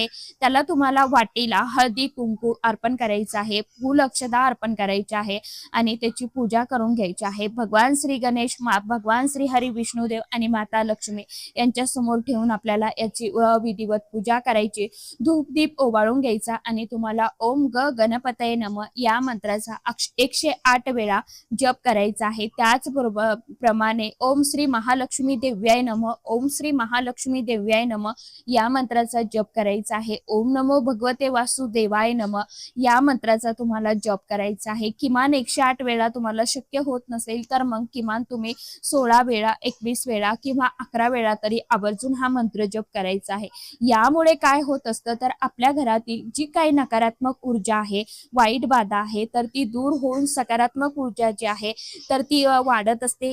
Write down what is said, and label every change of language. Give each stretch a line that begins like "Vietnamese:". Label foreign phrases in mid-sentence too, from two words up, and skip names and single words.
Marathi: त्याला तुम्हाला वाटीला हळदी कुंकू अर्पण करायचं आहे, फूल अक्षदा अर्पण करायचे आहे आणि त्याची पूजा करून घ्यायची आहे. भगवान श्री गणेश, भगवान श्री हरी विष्णुदेव आणि माता लक्ष्मी यांच्या समोर ठेवून आपल्याला याची विधिवत पूजा करायची. धूप दीप ओवाळून घ्यायचा आणि तुम्हाला
Sanskrit: ओम ग गणपतये नमः
Marathi: या मंत्राचा 108 वेळा जप करायचा आहे। त्याचबरोबर प्रमाणे
Sanskrit: ओम श्री महालक्ष्मी देव्याय नमः, ओम श्री महालक्ष्मी देव्याय नमः
Marathi: या मंत्राचा जप करायचा आहे।
Sanskrit: ओम नमो भगवते वासुदेवाय नमः
Marathi: या मंत्राचा तुम्हाला जप करायचा आहे। किमान 108 वेळा तुम्हाला शक्य होत नसेल तर मग किमान तुम्ही 16 वेळा, 21 वेळा किंवा 11 वेळा तरी आवर्जून हा मंत्र जप करायचा आहे। यामुळे काय होत असतं तर आपल्या घरातील जी काही नकारात्मक ऊर्जा आहे, वाईट बाधा आहे, तर ती दूर होऊन सकारात्मक ऊर्जा जी आहे तर ती वाढत असते।